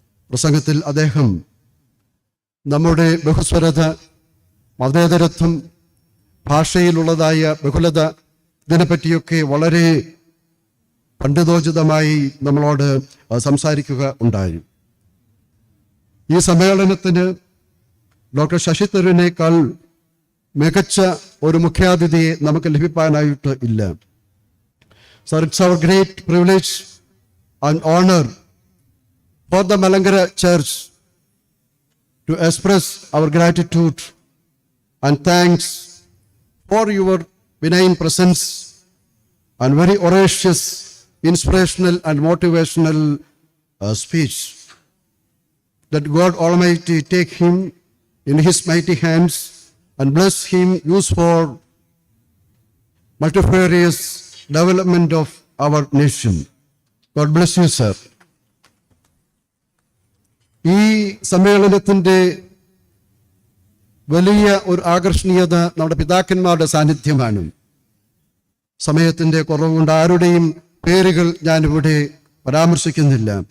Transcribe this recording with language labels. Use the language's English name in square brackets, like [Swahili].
[Malayalam] പ്രസംഗത്തിൽ അദ്ദേഹം നമ്മുടെ ബഹുസ്വരത, മതേതരത്വം, ഭാഷയിലുള്ളതായ ബഹുലത, ഇതിനെപ്പറ്റിയൊക്കെ വളരെ പണ്ഡിതോചിതമായി നമ്മളോട് സംസാരിക്കുക ഉണ്ടായി. ഈ സമ്മേളനത്തിന് ഡോക്ടർ ശശി തരൂരിനേക്കാൾ മികച്ച ഒരു മുഖ്യാതിഥിയെ നമുക്ക് ലഭിക്കാനായിട്ട് ഇല്ല. [English] So it's our great privilege and honor for the Malankara Church to express our gratitude and thanks for your benign presence and very audacious, inspirational and motivational speech. That God Almighty take him in his mighty hands and bless him, use for multifarious development of our nation. God bless you, sir. [Malayalam] ഈ സമ്മേളനത്തിൻ്റെ വലിയ ഒരു ആകർഷണീയത നമ്മുടെ പിതാക്കന്മാരുടെ സാന്നിധ്യമാണ്. സമയത്തിൻ്റെ കുറവുകൊണ്ട് ആരുടെയും പേരുകൾ ഞാനിവിടെ പരാമർശിക്കുന്നില്ല.